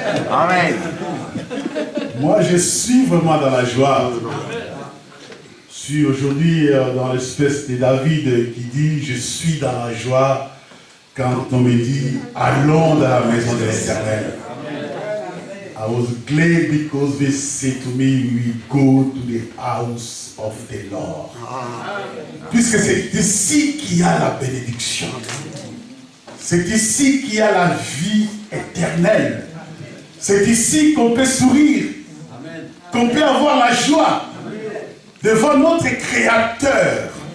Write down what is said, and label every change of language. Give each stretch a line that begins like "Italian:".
French: Amen. Moi, je suis vraiment dans la joie. Je suis aujourd'hui dans l'espèce de David qui dit « Je suis dans la joie » quand on me dit « Allons dans la maison de l'Éternel ».
English: I was glad because they said to me, we go to the house of the Lord.
French: Puisque c'est ici qu'il y a la bénédiction. C'est ici qu'il y a la vie éternelle. C'est ici qu'on peut sourire, qu'on peut avoir la joie devant notre Créateur.